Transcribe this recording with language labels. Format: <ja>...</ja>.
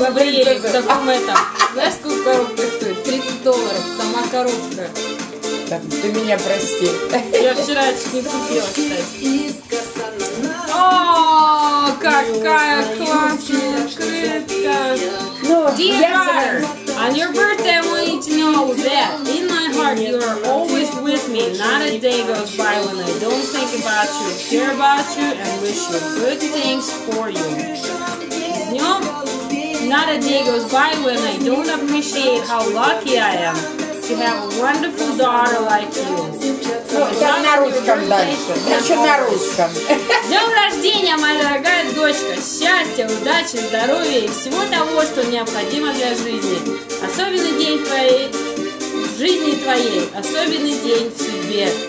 <ru>Габриэле в принцесса. таком этом. Знаешь, сколько коробка стоит? $30. Сама коробка. Так, ты меня прости. Я вчера чуть не купила, кстати. О, какая классная открытка. Ну,</ru> <en>Dear</en> <ru>я</ru> <en>daughter, on your birthday I want you to know that in my heart you are always with me. Not a day goes by when I don't think about you, care about you, and wish you good things for you.</en> <ru>С днем,</ru> <en>not a day goes by when I don't appreciate how lucky I am to have a wonderful daughter like you.</en> <ru>Ну, там на русском дальше. Еще на русском. С днем рождения, моя дорогая дочка! Счастья, удачи, здоровья и всего того, что необходимо для жизни. Особенный день в жизни твоей, особенный день в судьбе.</ru>